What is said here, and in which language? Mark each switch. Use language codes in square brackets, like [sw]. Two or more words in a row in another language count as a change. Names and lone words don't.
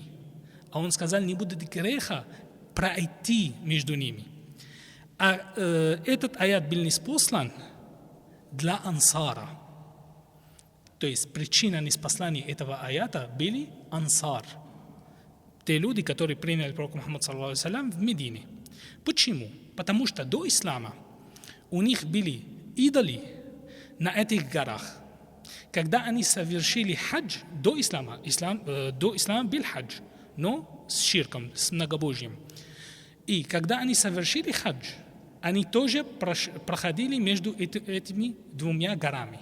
[ru] А он сказал, не будет греха пройти между ними. Этот аят был ниспослан для ансара. То есть причина ниспослания этого аята были ансар. Те люди, которые приняли пророка Мухаммада [ar] صلى الله عليه وسلم [ru] в Медине. Почему? Потому что до ислама у них были идолы на этих горах. Когда они совершили хадж до ислама был хадж, но с ширком, с многобожием. И когда они совершили хадж, они тоже проходили между этими двумя горами.